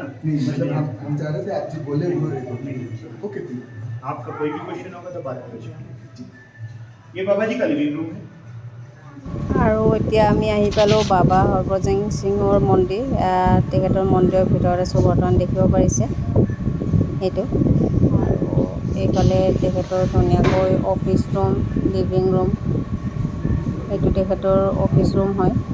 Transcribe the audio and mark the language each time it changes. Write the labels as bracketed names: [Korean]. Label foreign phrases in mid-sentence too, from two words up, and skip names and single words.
[Hindi] नहीं मतलब हम चाह रहे थे आप जी बोले उन्होंने ओके आपका कोई भी क्वेश्चन होगा तो बात करो ये बाबा जी का [English] living room [Hindi] है [Assamese] আৰু এতিয়া আমি আহি পালোঁ বাবা হৰভজন সিঙৰ মন্দিৰ তেখেতৰ মন্দিৰৰ ভিতৰত আছোঁ বৰ্তমান দেখিব পাৰিছে সেইটো আৰু এইফালে তেখেতৰ ধুনীয়াকৈ [English] office room living room [Assamese] এইটো তেখেতৰ [English] office room [Assamese] হয়